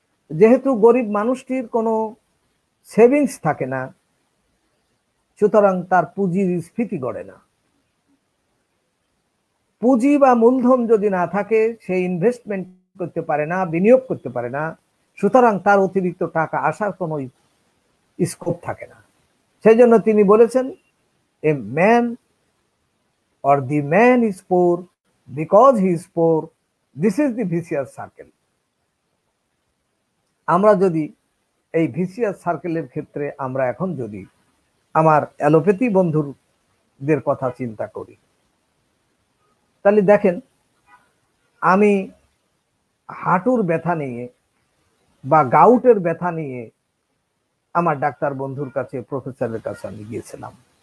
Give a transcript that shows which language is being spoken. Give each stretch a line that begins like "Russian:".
Bangla: যেহেতু গরিব মানুষটির কোনো সেভিংস থাকে না, সুতরাং তার পুঁজির স্ফীতি গড়ে না। পুঁজি বা মূলধন যদি না থাকে, সে ইনভেস্টমেন্ট করতে পারে না, বিনিয়োগ করতে পারে না, সুতরাং তার অতিরিক্ত টাকা আসার কোনো স্কোপ থাকে না। সেই জন্য তিনি বলেছেন,
English: A man or the man is poor because he is poor, this is the vicious circle.
Bangla: আমরা যদি এই ভিসিয়াস সার্কেলের ক্ষেত্রে আমরা এখন যদি আমার অ্যালোপ্যাথি বন্ধুদের কথা চিন্তা করি, তাহলে দেখেন, আমি হাঁটুর ব্যথা নিয়ে বা গাউটের ব্যথা নিয়ে আমার ডাক্তার বন্ধুর কাছে, প্রফেসরের কাছে আমি গিয়েছিলাম।